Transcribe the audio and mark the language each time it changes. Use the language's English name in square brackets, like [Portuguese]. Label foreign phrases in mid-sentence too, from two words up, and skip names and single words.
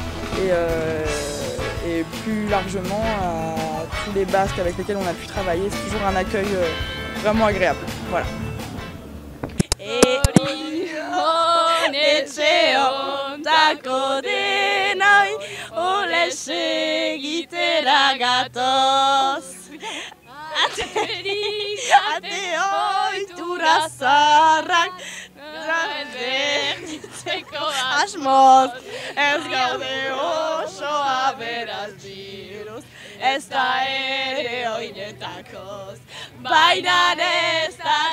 [French] et plus largement à tous les Basques avec lesquels on a pu travailler. C'est toujours un accueil vraiment agréable. Voilà. [Basque] Ate ohitura zaharrak berritzeko asmoz, ez gaude oso aberaz diruz, ez da ere oinetakoz, baina ez da